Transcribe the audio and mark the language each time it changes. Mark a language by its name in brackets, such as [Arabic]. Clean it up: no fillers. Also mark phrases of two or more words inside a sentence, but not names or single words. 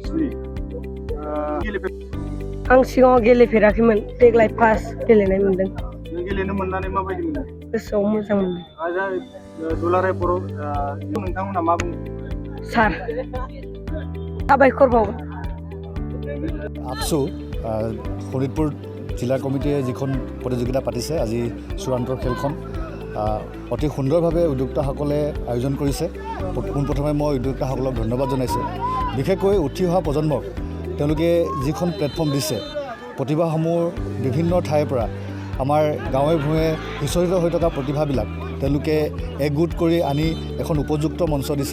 [Bodo] आं सिगाङाव गेलेफेराखैमोन देग्लाय फार्स्ट गेलेनाय मोनदों। नों गेलेनो मोननानै माबायदि मोनदों? गोसोआव मोजां मोनदों। दुलाराय बर' नोंथांमोना मा बुङो? सार साबायखर बावो। [Assamese] আপছো শোণিতপুৰ জিলা কমিটিয়ে যিখন প্ৰতিযোগিতা পাতিছে আজি চূড়ান্তৰ খেলখন অতি সুন্দৰভাৱে উদ্যোক্তাসকলে আয়োজন কৰিছে। পোনপ্ৰথমে মই উদ্যোক্তাসকলক ধন্যবাদ জনাইছোঁ। বিশেষকৈ উঠি অহা প্ৰজন্মক তেওঁলোকে যিখন প্লেটফৰ্ম দিছে প্ৰতিভাসমূহ বিভিন্ন ঠাইৰ পৰা আমাৰ গাঁৱে ভূঞে সিঁচৰিত হৈ থকা প্ৰতিভাবিলাক তেওঁলোকে একগোট কৰি আনি এখন উপযুক্ত মঞ্চ দিছে।